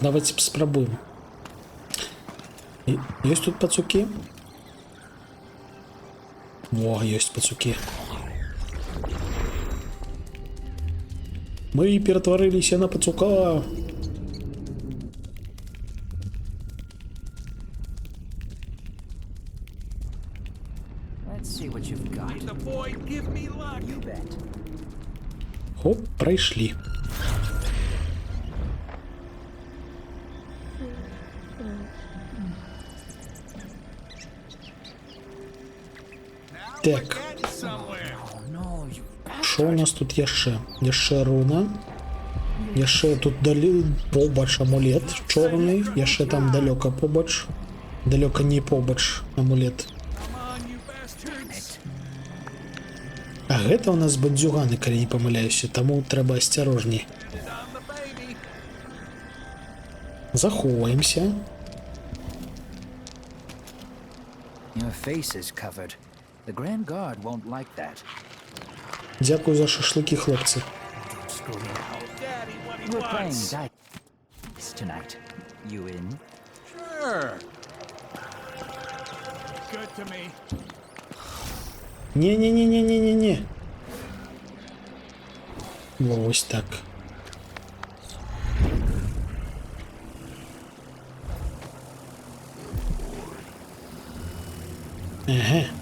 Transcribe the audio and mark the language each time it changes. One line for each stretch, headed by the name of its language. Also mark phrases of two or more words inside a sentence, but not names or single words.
Belarusian: Давайте паспрабуем. Ёсць тут пацукі? О, ёсць пацукі. Мы ператварыліся на пацука.
English: Let's see what you've got. The boy, give me luck. You
Belarusian: Хоп, пройшли. Так. Що у нас тут яшчэ? Яшчэ руна. Яшчэ тут далі побач амулет чорны. Яшчэ там далёка побач. Далёка не побач амулет. А гэта у нас бандзюганы, калі не памыляюся, таму трэба асцярожней. Захоўваемся.
English: Your face is covered. The Grand Guard won't like that.
Belarusian: Дзякую за шашлыкі, хлопцы.
English: We're playing dice tonight. You in? Sure. Good to me.
Belarusian: Не-не-не-не-не-не-не. Вось так. Ага.